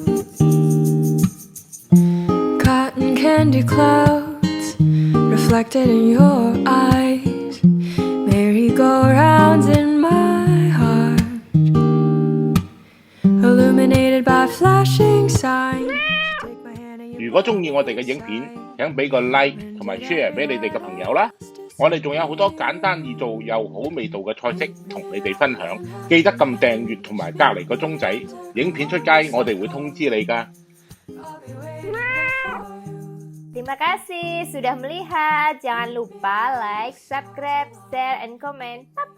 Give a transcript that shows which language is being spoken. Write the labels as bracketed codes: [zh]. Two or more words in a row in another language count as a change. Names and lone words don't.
[en] Cotton candy clouds reflected in your eyes, merry-go-rounds in my heart, illuminated by flashing signs. [yue] 如果中意我哋嘅影片，請俾個 like 同埋 share 俾你哋嘅朋友啦。我哋仲有好多簡單易做又好味道嘅菜式同你哋分享，記得撳訂閱同埋隔離個鐘仔，影片出街我哋會通知你㗎。 [id] Terima kasih sudah melihat. Jangan lupa [en] like, subscribe, share, and comment.